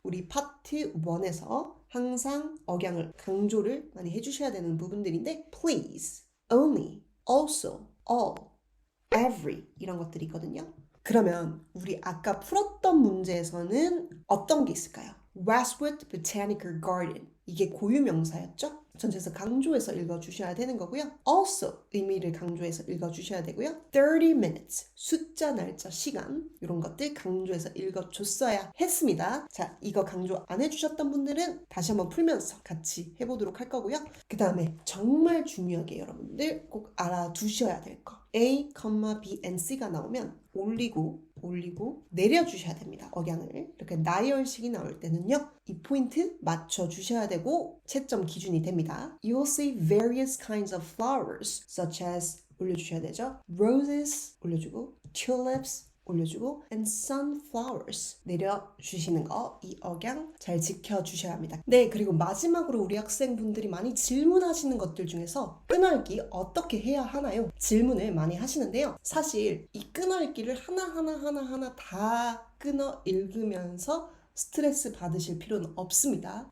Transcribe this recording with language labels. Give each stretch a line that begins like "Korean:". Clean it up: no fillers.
Korean: 우리 파트 1에서 항상 억양을 강조를 많이 해주셔야 되는 부분들인데 please, only, also, all, every 이런 것들이 있거든요. 그러면 우리 아까 풀었던 문제에서는 어떤 게 있을까요? Westwood Botanical Garden 이게 고유명사였죠? 전체에서 강조해서 읽어주셔야 되는 거고요. Also 의미를 강조해서 읽어주셔야 되고요. 30 minutes 숫자, 날짜, 시간 이런 것들 강조해서 읽어줬어야 했습니다. 자, 이거 강조 안 해주셨던 분들은 다시 한번 풀면서 같이 해보도록 할 거고요. 그 다음에 정말 중요하게 여러분들 꼭 알아두셔야 될 거. A, B, and C가 나오면 올리고 내려주셔야 됩니다. 억양을. 이렇게 나열식이 나올 때는요. 이 포인트 맞춰주셔야 되고 채점 기준이 됩니다.
English: You'll see various kinds of flowers such as
Korean: 올려주셔야 되죠. Roses 올려주고 tulips 올려주고 and sunflowers 내려주시는 거 이 억양 잘 지켜주셔야 합니다. 네, 그리고 마지막으로 우리 학생분들이 많이 질문하시는 것들 중에서 끊어읽기 어떻게 해야 하나요? 질문을 많이 하시는데요. 사실 이 끊어읽기를 하나하나 다 끊어 읽으면서 스트레스 받으실 필요는 없습니다.